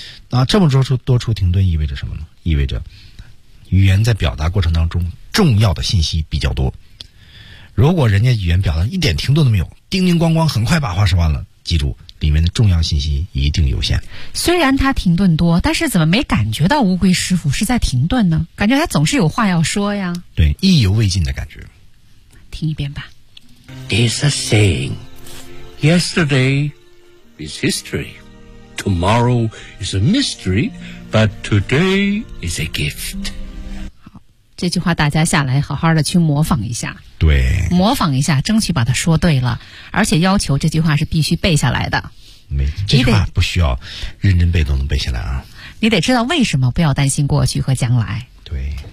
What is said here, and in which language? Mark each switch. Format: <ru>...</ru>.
<zh>那这么多处停顿意味着什么呢？意味着语言在表达过程当中重要的信息比较多。如果人家语言表达一点停顿都没有，叮叮咣咣很快把话说完了，记住里面的重要信息一定有限。虽然他停顿多，但是怎么没感觉到乌龟师傅是在停顿呢？感觉他总是有话要说呀。对，意犹未尽的感觉。听一遍吧。</zh> <en>It's a saying, yesterday is historyTomorrow is a mystery, but today is a gift.</en> <zh>好，这句话大家下来好好的去模仿一下。对，模仿一下，争取把它说对了。而且要求这句话是必须背下来的。没，这句话不需要认真背都能背下来啊。你得知道为什么不要担心过去和将来。对，</zh>